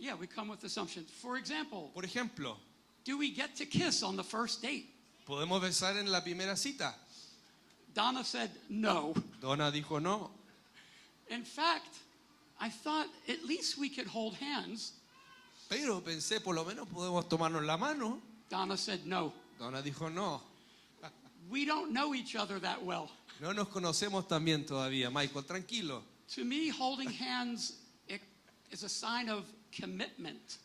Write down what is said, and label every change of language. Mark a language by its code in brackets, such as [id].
[en] Yeah, we come with assumptions. For example, [es] Por ejemplo, [en] do we get to kiss on the first date? [es] ¿podemos besar en la primera cita? [en] Donna said no. [es] Donna dijo no. [en] In fact, I thought at least we could hold hands. [es] Pero pensé, por lo menos podemos tomarnos la mano. [en] Donna said no. [es] Donna dijo no. [en] We don't know each other that well. [es] No nos conocemos tan bien todavía, Michael, tranquilo. [en] To me, holding hands is a sign of commitment.